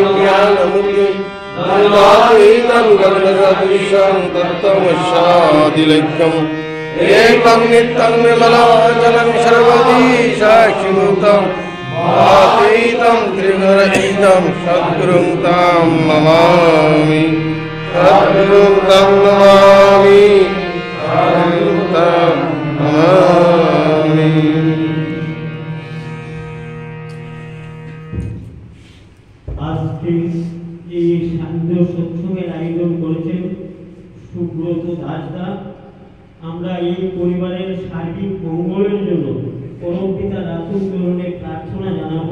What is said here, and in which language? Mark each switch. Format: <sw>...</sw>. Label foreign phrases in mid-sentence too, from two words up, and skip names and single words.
<sa>ज्ञानमुक्तिं नन्दातीतं गगनसदृशं तत्त्वमस्यादिलैक्यम् एकं नित्यं निर्मलाचलं सर्वदी साक्षिभूतं आतीतं त्रिगुणरहितं सद्गुरुं तं नमामि सद्गुरुं तं नमामि सद्गुरुं तं नमामि।</sa> <bn>আজকে এই শান্ত সৎসঙ্গের আয়োজন করেছেন সুব্রত দাসদা। আমরা এই পরিবারের সার্বিক মঙ্গলের জন্য পরম পিতা রাতুল চরণে প্রার্থনা জানাবো।</bn>